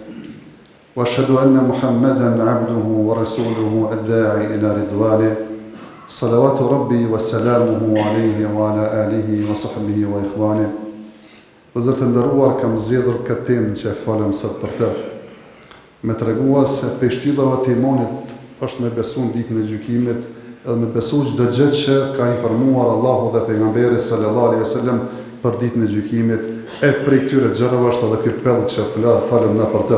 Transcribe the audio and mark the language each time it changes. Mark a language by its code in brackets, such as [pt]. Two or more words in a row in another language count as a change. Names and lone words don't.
[ar] وأشهد أن محمدا عبده ورسوله الداعي إلى رضوانه صلوات ربي وسلامه عليه وعلى آله وصحبه وإخوانه. [sq] Vëllezër të nderuar, kam zgjedhur këtë temë që falem sot për të, me tregua se peshtyllave të imanit është me besu në ditën e gjykimit, edhe me besu çdo gjë që ka informuar Allahu dhe pejgamberi [ar] صلى الله عليه وسلم [sq] për ditën e gjykimit, e prej këtyre gjërave është edhe ky pell që falem na për të.